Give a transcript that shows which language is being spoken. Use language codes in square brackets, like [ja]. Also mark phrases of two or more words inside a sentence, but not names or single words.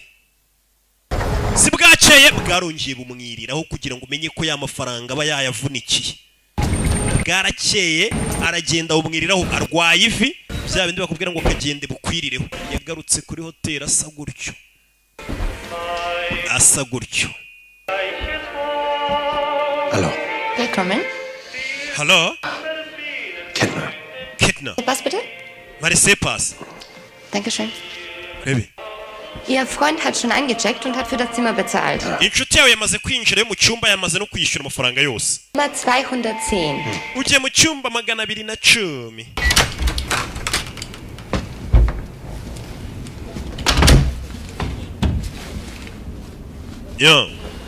[rw] Si bwakeye bwarongeye bumwiriraho kugira ngo umenye ko ya mafaranga aba yayavunikiye. Bwarakeye aragenda bumwiriraho arwaye ivi, bya bindi bakubwira ngo kagende bukwirireho. Yagarutse kuri hoteli asa gutyo. [de] Hallo. Willkommen. Hallo? Kettner. Was bitte? Marisepas. Dankeschön. Rebe. Ihr Freund hat schon eingecheckt und hat für das Zimmer bezahlt. [rw] Inshuti yawe yamaze kwinjira mu cyumba, yamaze no kwishyura amafaranga yose. [de] Zimmer 210. [rw] Ugiye mu cyumba 210. Yo.